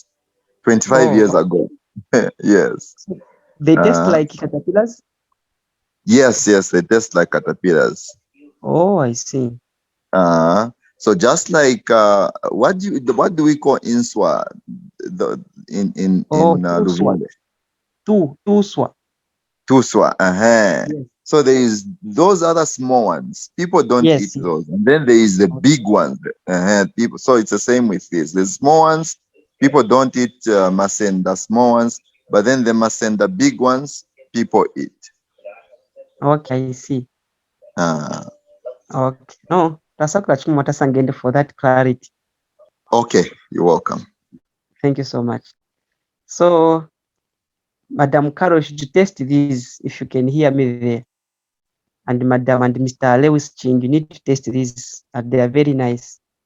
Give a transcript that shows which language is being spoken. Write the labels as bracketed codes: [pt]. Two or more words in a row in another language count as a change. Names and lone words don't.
[en] 25 years Oh, ago. Yes. so they taste Uh, like caterpillars? yes, they taste like caterpillars. Oh, I see. So just like what do we call inswa in Oh, tuswa. Luvale? Tuswa. Tuswa. Yes. So there is those other small ones. People don't eat Yes. those, and then there is the Okay. big ones. People. So it's the same with this. The small ones, people don't eat masenda small ones, but then the masenda big ones, people eat. Okay, I see. Uh, Okay. No, [lue] tasakura chimwata sangende [en] for that clarity. okay, you're welcome. Thank you so much. So, Madam Carol, should you test these if you can hear me there? And Madam and Mr. Lewis Ching, you need to test these. They are very nice.